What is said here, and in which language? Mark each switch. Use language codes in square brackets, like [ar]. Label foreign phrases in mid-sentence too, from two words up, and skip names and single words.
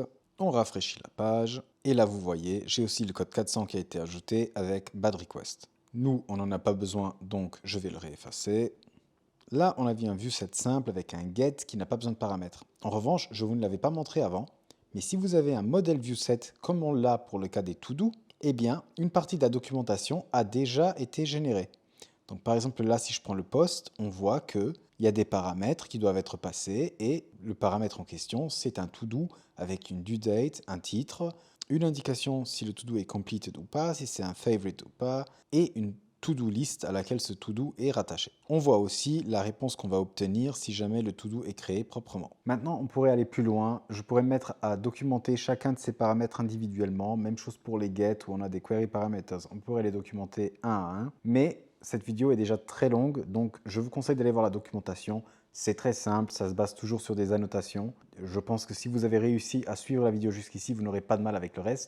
[fr] On rafraîchit la page et là, vous voyez, j'ai aussi le code 400 qui a été ajouté avec [en] bad request. [fr] Nous, on n'en a pas besoin, donc je vais le réeffacer. Là, on a vu un viewset simple avec un get qui n'a pas besoin de paramètres. En revanche, je vous ne l'avais pas montré avant, mais si vous avez un modèle viewset comme on l'a pour le cas des to-do, eh bien, une partie de la documentation a déjà été générée. Donc par exemple là, si je prends le post, on voit qu'il y a des paramètres qui doivent être passés et le paramètre en question, c'est un to-do avec une [en] due date, [fr] un titre, une indication si le to-do est completed ou pas, si c'est un favorite ou pas, et une [en] to-do list [fr] à laquelle ce to-do est rattaché. On voit aussi la réponse qu'on va obtenir si jamais le to-do est créé proprement. Maintenant, on pourrait aller plus loin. Je pourrais me mettre à documenter chacun de ces paramètres individuellement. Même chose pour les get où on a des [en] query parameters. [fr] On pourrait les documenter un à un. Mais cette vidéo est déjà très longue, donc je vous conseille d'aller voir la documentation. C'est très simple, ça se base toujours sur des annotations. Je pense que si vous avez réussi à suivre la vidéo jusqu'ici, vous n'aurez pas de mal avec le reste.